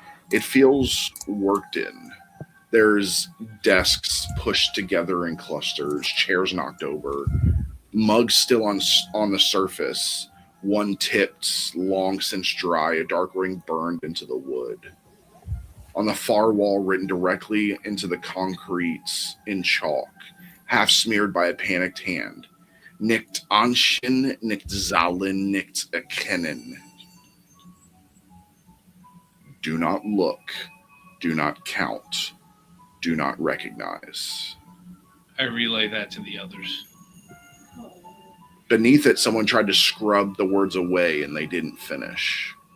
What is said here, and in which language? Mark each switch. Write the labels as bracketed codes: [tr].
[en] It feels worked in. There's desks pushed together in clusters, chairs knocked over, mugs still on the surface, one tipped, long since dry, a dark ring burned into the wood. On the far wall, written directly into the concrete in chalk, half smeared by a panicked hand. [de] Nicht ansehen, nicht zahlen, nicht erkennen. [en] Do not look, do not count, do not recognize. I relay that to the others. Beneath it, someone tried to scrub the words away and they didn't finish.